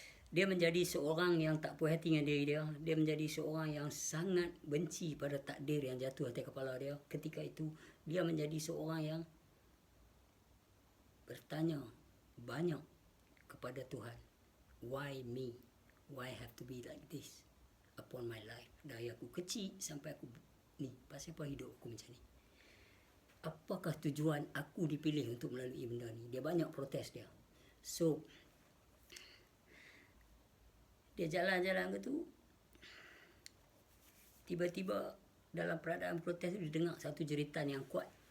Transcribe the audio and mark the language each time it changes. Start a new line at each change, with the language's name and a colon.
Malay: Dia menjadi seorang yang tak puas hati dengan diri dia. Dia menjadi seorang yang sangat benci pada takdir yang jatuh atas kepala dia. Ketika itu, dia menjadi seorang yang bertanya banyak kepada Tuhan.
English: Why me? Why have to be like this upon my life?
Malay: Dari aku kecil sampai aku ni, pasal apa hidup aku macam ni? Apakah tujuan aku dipilih untuk melalui benda ni? Dia banyak protes dia. So dia jalan-jalan ke tu, tiba-tiba dalam peradaan protes tu dia dengar satu jeritan yang kuat.